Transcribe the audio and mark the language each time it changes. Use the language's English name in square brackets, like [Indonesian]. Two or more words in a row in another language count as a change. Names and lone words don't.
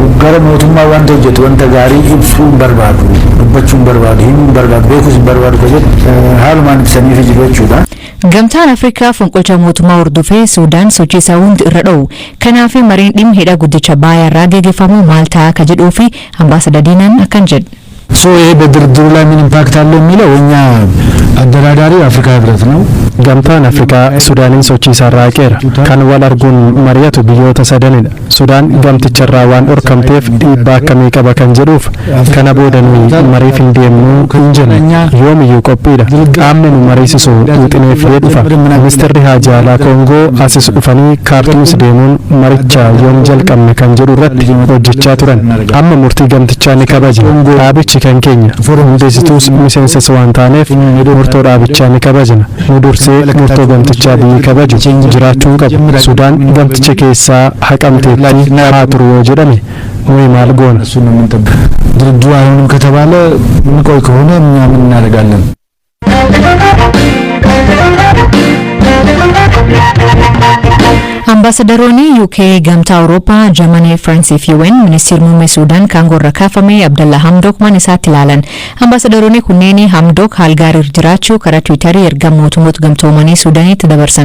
[Oromo] Gara mootummaa wanta hojjetu wanta gaarii ibsuu hin barbaadu, dubbachuu hin barbaadu, himuu hin barbaadu, beekuus hin barbaadu kan jedhu haalumaan ibsaniif jiru jechuudha. Gamtaan Afrikaa fonqolcha mootummaa hordofee Suudaan sochii isaa hundi irra dha'u. Kanaaf mariin dhimma hidha guddicha baay'arraa gaggeeffamu maal ta'a akka jedhuu fi ambaasadar Diinaan akkan jedhu. [Amharic] ይሄ በድርድሩ ላይ ምን ኢምፓክት አለው የሚለው እኛ አደራዳሪው አፍሪካ ህብረት ነው። [Oromo] gamtaan Afrikaa Sudaaniin sochii isaa raaqeera. Kan wal arguun mari'atu biyyoota sadanidha. Sudaan gamticharraa waan dhorkamteef dhiibbaa akkamii qaba kan jedhuuf kana booda nuyi mariif hin deemnu hin jenne yoomiyyuu qophiidha. Qaamni nu mariisisu wixineeffee dhufa. Ministeerri Haajaa Alaa Koongoo asis dhufanii kaartuumis deemuun maricha yoom jalqabne kan jedhu irratti hojjechaa turan. Amma murtii gamtichaa ni kabajna. Dhaabichi kan keenya. Hundeessituus miseensas waan taaneef murtoo dhaabichaa ni kabajna. Nu dursee murtoo gamtichaa biyyi kabaju jiraachuun qabu. Sudaan gamticha keessaa haqamteetti haa turu yoo jedhame nuyi maal goona? [Amharic] ድርድሩ አይሆንም ከተባለ ምቆይ ከሆነ እኛ ምን እናደርጋለን? [Oromo] Ambaasadaronni UK gamtaa Awurooppaa Jarmanii Firansii fi UN ministeerri muummee Suudaan kaangoorra kaafame Abdalla Hamdok mana isaatti ilaalan. Ambaasadaronni kunneen Hamdok haal gaarii jiraachuu karaa Tiwiitarii erga mootummoota gamtoomanii Suudaanitti dabarsan.